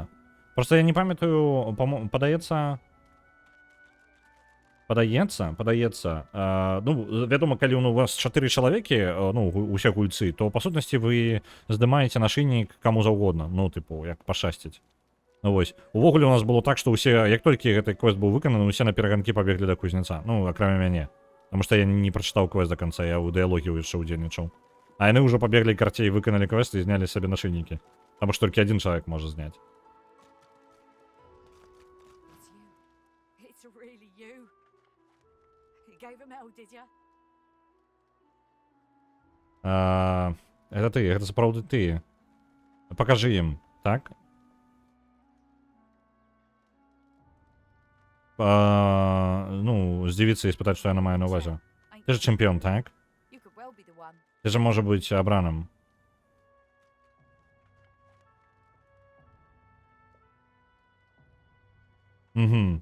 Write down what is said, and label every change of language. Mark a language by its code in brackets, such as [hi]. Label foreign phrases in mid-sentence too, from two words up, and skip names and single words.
[be] Просто я не памятаю, падаецца, ну, вядома, калі у вас 4 чалавекі, ну, усе гульцы, то, па сутнасці, вы здымаеце нашыйнік каму заўгодна, ну, тыпу, як пашасціць. Ну, вось. Увогуле у нас было так, што ўсе, як толькі гэты квест быў выкананы, усе на пераганкі пабеглі да кузнеца, ну, акрамя мяне. [ru] Потому что я не прочитал квест до конца, я у диалоге [be] яшчэ удзельнічаў. [ru] А яны уже побегли к карте и выконали квест и сняли себе нашийники. Потому что только один человек может снять. Это ты, это сапраўды ты. Покажи им, так? [be] Ну, здзівіцца і спытаць, што яна мае на ўвазе. [ru] Ты же [be] чэмпіён, так? [ru] Ты же [be] можа быць абраным. Угу.